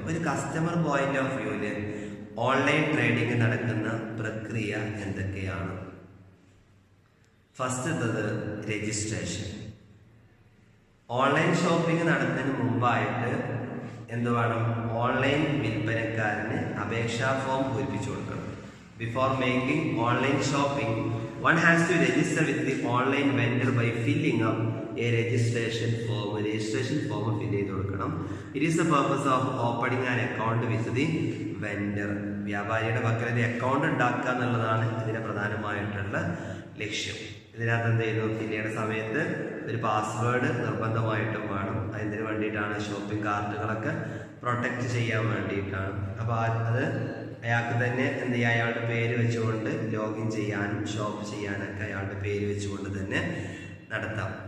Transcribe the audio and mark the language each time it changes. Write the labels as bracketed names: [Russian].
[Malayalam] ഒരു customer point of വ്യൂവില് online trading നടക്കുന്ന പ്രക്രിയ എന്തൊക്കെയാണ്? ഫസ്റ്റത്തത് രജിസ്ട്രേഷൻ. ഓൺലൈൻ ഷോപ്പിംഗ് നടത്തുന്നതിന് മുമ്പായിട്ട് എന്ത് വേണം? ഓൺലൈൻ വിൽപ്പനക്കാരന് അപേക്ഷാ ഫോം പൂരിപ്പിച്ചു കൊടുക്കണം. [English] Before making online shopping, one has to register with the online vendor by filling up a registration form. Registration form fill [Malayalam] ചെയ്ത് കൊടുക്കണം. [English] It is the purpose of opening an account with the vendor. [Malayalam] വ്യാപാരിയുടെ പക്കൽ ഒരു account ഉണ്ടാക്കുക എന്നുള്ളതാണ് ഇതിന്റെ പ്രധാനമായിട്ടുള്ള ലക്ഷ്യം. ഇതിനകത്ത് എന്ത് ചെയ്യുന്നു? ഫിൽ ചെയ്യുന്ന സമയത്ത് ഒരു പാസ്വേഡ് നിർബന്ധമായിട്ടും വേണം. അതിന് വേണ്ടിയിട്ടാണ് ഷോപ്പിംഗ് കാർട്ടുകളൊക്കെ പ്രൊട്ടക്ട് ചെയ്യാൻ വേണ്ടിയിട്ടാണ്. അപ്പോൾ അത് അയാൾക്ക് തന്നെ എന്ത് ചെയ്യുക? അയാളുടെ പേര് വെച്ചുകൊണ്ട് ലോഗിൻ ചെയ്യാനും ഷോപ്പ് ചെയ്യാനൊക്കെ അയാളുടെ പേര് വെച്ചുകൊണ്ട് തന്നെ നടത്താം.